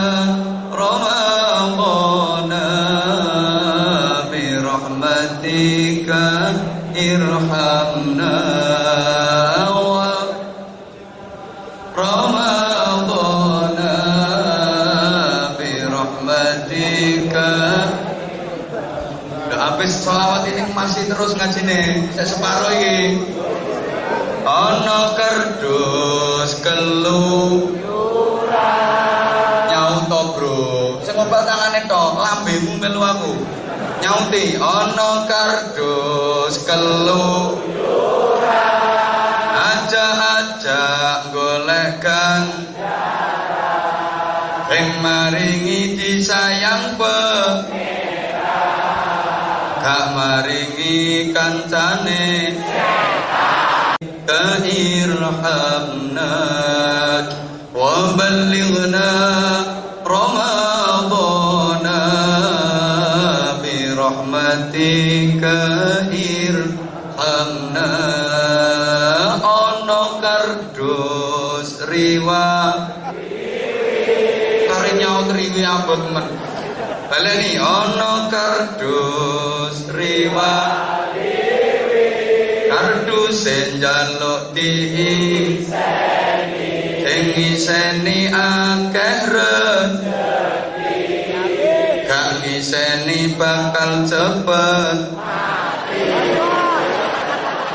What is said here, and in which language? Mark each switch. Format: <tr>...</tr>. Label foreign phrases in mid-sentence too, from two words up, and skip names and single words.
<ar>رمضانا برحمتك ارحمنا و رمضانا برحمتك.</ar> <id>Udah habis sholawat ini masih terus ngajine, saya separuh ini.</id> <jv>Ono kardus keluyuran nyauto bro, sing ngobal tangane tok, lambemu melu aku. Nyauti ono kardus keluyuran aja golek ganjaran sing maringi disayang pangeran gak maringi kancane</jv> <ar>ارحمنا وبلغنا رمضانا برحمتك ارحمنا.</ar> <jv>Ono kardus riwa karinya riwi abot men baleni. Ono kardus riwa kardus njaluk diiseni sing ngiseni akeh rezeki gak ngiseni bakal cepet mati.</jv>